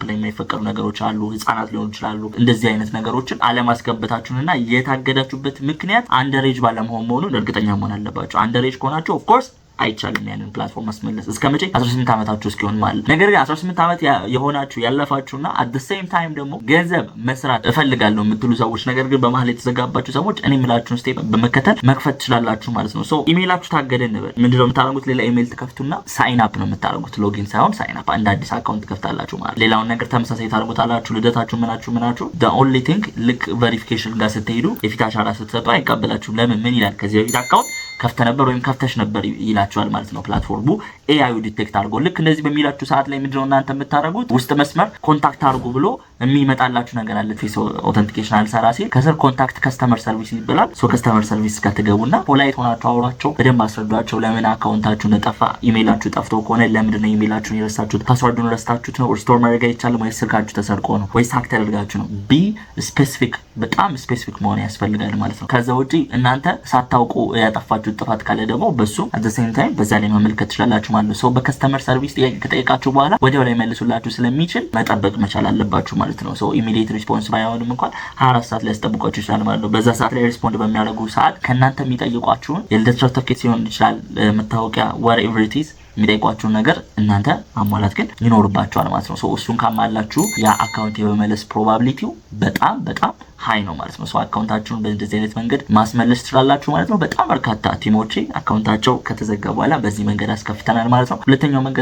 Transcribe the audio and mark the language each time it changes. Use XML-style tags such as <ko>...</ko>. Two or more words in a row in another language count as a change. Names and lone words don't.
<am>ላይ የማይፈቀዱ ነገሮች አሉ፣ ህፃናት ሊሆኑ ይችላሉ። እንደዚህ አይነት ነገሮችን አለማስገበታችሁንና የታገዳችሁበት ምክንያት አንደሬጅ ባለመሆን መሆኑን እርግጠኛ መሆን አለባችሁ። አንደሬጅ ከሆናችሁ</am> <en>of course</en> <am>አይቻልም ያንን ፕላትፎርም ማስመለስ እስከመቼ 18 አመታችሁ እስኪሆን ማለት። ነገር ግን 18 አመት የሆናችሁ ያለፋችሁና</am> <en>at the same time</en> <am>ደግሞ ገንዘብ መስራት እፈልጋለሁ የምትሉ ሰዎች ነገር ግን በመሃል የተዘጋባችሁ ሰዎች እኔ የምላችሁን ስቴፕ በመከተል መክፈት ትችላላችሁ ማለት ነው። ኢሜይላችሁ ታገደ እንበል። ምንድነው የምታደርጉት? ሌላ ኢሜይል ትከፍቱና</am> <en>sign up</en> <am>ነው የምታደርጉት። ሎጊን ሳይሆን</am> <en>sign up፣</en> <am>አንድ አዲስ አካውንት ትከፍታላችሁ ማለት። ሌላውን ነገር ተመሳሳይ ታደርጉታላችሁ። ልደታችሁ ምናችሁ</am> <en>the only thing</en> <am>ልክ ቬሪፊኬሽን ጋር ስትሄዱ የፊት አሻራ ስትሰጡ አይቀበላችሁም። ለምን ምን ይላል? ከዚህ በፊት አካውንት ከፍተ ነበር ወይም ከፍተሽ ነበር ይላችኋል ማለት ነው። ፕላትፎርሙ ኤአዩ ዲቴክት አድርጎ ልክ እንደዚህ በሚላችሁ ሰዓት ላይ ምንድነው እናንተ የምታደርጉት? ውስጥ መስመር ኮንታክት አድርጉ ብሎ የሚመጣላችሁ ነገር አለ።</am> <en>face authentication</en> <am>አልሰራ ሲል ከስር</am> <en>contact customer service</en> <am>ይባላል።</am> <en>customer service</en> <am>ጋር ትገቡና ፖላይት ሆናችሁ አውራቸው፣ በደንብ አስረዷቸው ለምን አካውንታችሁ እንደጠፋ። ኢሜይላችሁ ጠፍቶ ከሆነ ለምንድነው ኢሜይላችሁን የረሳችሁት? ፓስወርዱን ረስታችሁት ነው? ሪስቶር ማድረግ አይቻልም ወይስ ስልካችሁ ተሰርቆ ነው ወይስ ሃክ ተደርጋችሁ ነው?</am> <en>be specific፣</en> <am>በጣም ስፔሲፊክ መሆን ያስፈልጋል ማለት ነው። ከዛ ውጪ እናንተ ሳታውቁ ያጠፋችሁ ጥፋት ካለ ደግሞ በሱ</am> <en>at the same time</en> <am>በዛ ላይ መመልከት ትችላላችሁ ማለት ነው። በከስተመር ሰርቪስ ጥያቄ ከጠየቃችሁ በኋላ ወዲያው ላይ መልሱላችሁ ስለሚችል መጠበቅ መቻል አለባችሁ ማለት ነው።</am> <en>immediate response</en> <am>ባይሆንም እንኳን 24 ሰዓት ላይ ያስጠብቋችሁ ይችላል ማለት ነው። በዛ ሰዓት ላይ ሪስፖንድ በሚያደርጉ ሰዓት ከእናንተ የሚጠይቋችሁን የልደት ሰርቲፊኬት ሲሆን ይችላል፣ መታወቂያ</am> <en>whatever it is</en> <am>የሚጠይቋችሁን ነገር እናንተ ማሟላት ግን ይኖርባችኋል ማለት ነው። እሱን ካሟላችሁ ያ አካውንት የመመለስ ፕሮባቢሊቲው በጣም ሃይ ነው ማለት ነው። አካውንታችሁን በእንደዚህ አይነት መንገድ ማስመለስ ትችላላችሁ ማለት ነው። በጣም በርካታ ቲሞች አካውንታቸው ከተዘጋ በኋላ በዚህ መንገድ አስከፍተናል ማለት ነው። ሁለተኛው መንገድ</am>